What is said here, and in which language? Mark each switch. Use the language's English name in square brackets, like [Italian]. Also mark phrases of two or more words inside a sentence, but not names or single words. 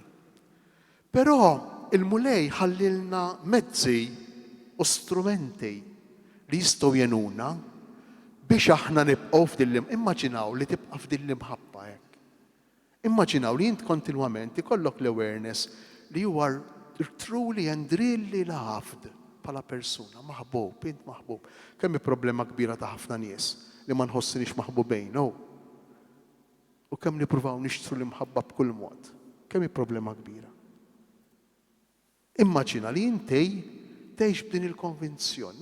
[Maltese] Però il-Mulej ħallilna mezzi u strumenti li jistgħu jenuna biex aħna nibqgħu f'dil-lim. Immaġinaw li tibqa' f'dil-imħabba hekk. Immaġinaw li jint kontinwament ikollok l-awareness li [English] you are truly and really loved [Maltese] bħala persuna, maħbub, int maħbub. Kemm problema kbira ta' ħafna nies li ma nħossinix maħbubejn, no? U kemm nippruvaw nixtru l-imħabba b'kull mod. Kemm problema kbira. Immaġina li inti tgħix b'din il-konvinzjoni.